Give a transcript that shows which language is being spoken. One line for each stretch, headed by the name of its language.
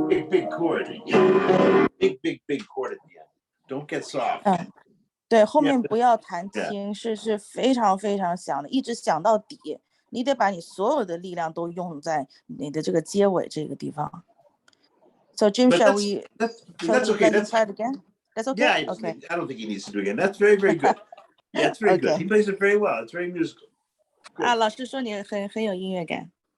English: Big chord. Big chord at the end. Don't get soft.
Chinese: 对，后面不要弹轻，是非常非常响的，一直响到底。你得把你所有的力量都用在你的这个结尾这个地方。
English: So Jim, But shall we? That's okay. Let him try it again. That's okay. Yeah, Okay. I don't think he needs to do it again. That's very, very good. Yeah, it's very good. Okay. He plays it very well. It's very musical.
Chinese: 啊，老师说你很有音乐感。